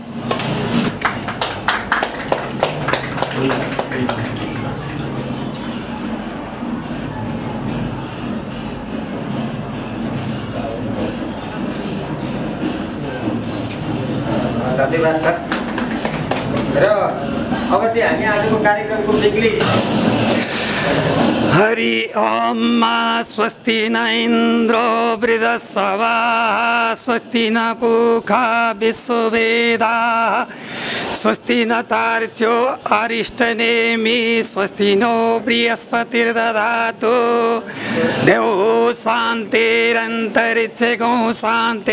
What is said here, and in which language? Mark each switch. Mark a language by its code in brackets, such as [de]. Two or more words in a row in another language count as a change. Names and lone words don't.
[ne] धन्यवाद सर। र अब चाहिँ हामी आजको कार्यक्रमको बेग्लै [sa] हरि ओम मा स्वस्ति न इन्द्रो वृद्धश्रवा स्वस्ति न पूषा विश्ववेदा स्वस्ति न तार्क्ष्यो अरिष्टनेमि स्वस्ति नो बृहस्पतिर्दधातु देवो शान्तिरन्तरिक्षे गो शान्ति